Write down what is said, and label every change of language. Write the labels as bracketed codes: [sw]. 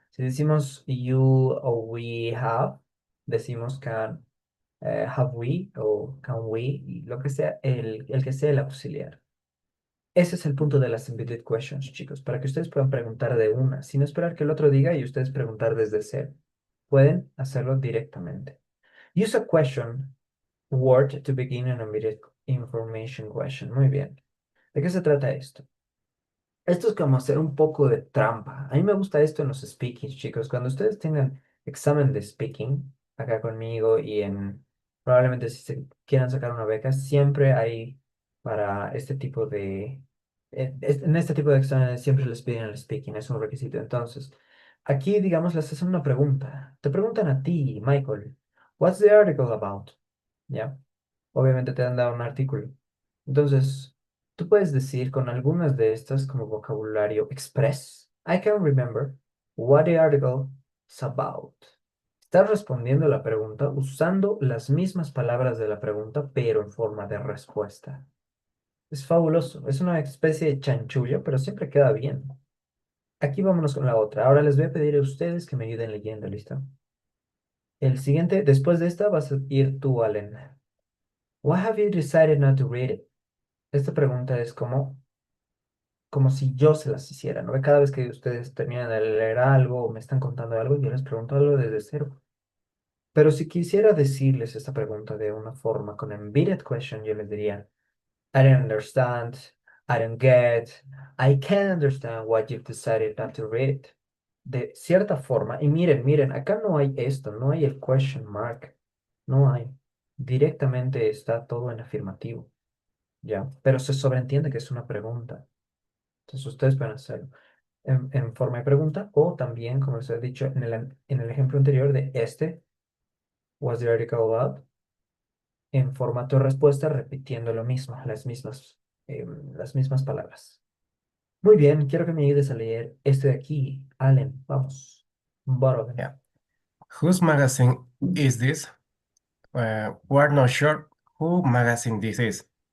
[es] Si decimos you o we have, decimos can, have we o can we, y lo que sea, el que sea el auxiliar. Ese es el punto de las embedded questions, chicos, para que ustedes puedan preguntar de una, sin esperar que el otro diga y ustedes preguntar desde cero. Pueden hacerlo directamente. [en] Use a question word to begin an embedded information question. [es] Muy bien. ¿De qué se trata esto? Esto es como hacer un poco de trampa. A mí me gusta esto en los speakings, chicos. Cuando ustedes tengan examen de speaking acá conmigo y probablemente si se quieran sacar una beca, siempre hay para este tipo de, en este tipo de exámenes siempre les piden el speaking, es un requisito. Entonces, aquí, digamos, les hacen una pregunta. Te preguntan a ti, Michael, [en] what's the article about? [es] ¿Ya? Obviamente te han dado un artículo. Entonces, tú puedes decir con algunas de estas como vocabulario express. [en] I can remember what the article is about. [es] Estás respondiendo la pregunta usando las mismas palabras de la pregunta, pero en forma de respuesta. Es fabuloso. Es una especie de chanchullo, pero siempre queda bien. Aquí vámonos con la otra. Ahora les voy a pedir a ustedes que me ayuden leyendo, ¿listo? El siguiente, después de esta, vas a ir tú, Allen. Why have you decided not to read it? Esta pregunta es como si yo se las hiciera, ¿no? Cada vez que ustedes terminan de leer algo o me están contando algo, yo les pregunto algo desde cero. Pero si quisiera decirles esta pregunta de una forma con embedded question, yo les diría, [en] I don't understand, I don't get, I can't understand what you've decided not to read. [es] De cierta forma, y miren, miren, acá no hay esto, no hay el question mark, no hay. Directamente está todo en afirmativo, ¿ya? Pero se sobreentiende que es una pregunta. Entonces ustedes pueden hacerlo en forma de pregunta o también, como les he dicho en el ejemplo anterior de este, [en] was the article about, [es] en formato de respuesta repitiendo lo mismo, las mismas palabras. Muy bien, quiero que me ayudes a leer este de aquí, Allen, vamos. [en] Bottom. Yeah. Whose magazine is this? We're not sure who magazine this is.